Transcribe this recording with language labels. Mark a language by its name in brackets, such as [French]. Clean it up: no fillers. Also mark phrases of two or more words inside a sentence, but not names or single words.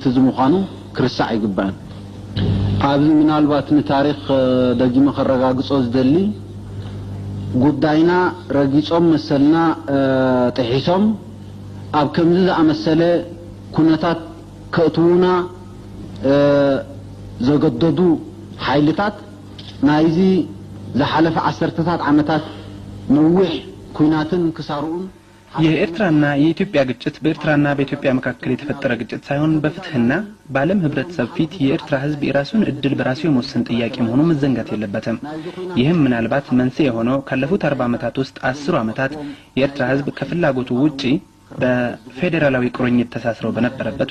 [Tigrinya] ዝምዃኑ ክርስዕ ይግባእ። ኣብዚ ምናልባት ንታሪክ ደጊመ ከረጋግጾ ዝደሊ ጉዳይና ረጊጾም መሰልና ጥሒሶም ኣብ ከምዚ ዝኣመሰለ ኩነታት ከእትውና ዘገደዱ ኃይልታት ናይዚ ዝሓለፈ 10 ዓመታት ነዊሕ ኩናትን ክሳሩን [Amharic] የኤርትራና የኢትዮጵያ ግጭት በኤርትራና በኢትዮጵያ መካከል የተፈጠረ ግጭት ሳይሆን በፍትህና በዓለም ህብረተሰብ ፊት የኤርትራ ህዝብ የራሱን እድል በራሱ የመወሰን ጥያቄ መሆኑ መዘንጋት የለበትም። ይህም ምናልባት መንስኤ የሆነው ካለፉት 40 ዓመታት ውስጥ 10 ዓመታት የኤርትራ ህዝብ ከፍላጎቱ ውጪ በፌደራላዊ ቁርኝት ተሳስረው በነበረበት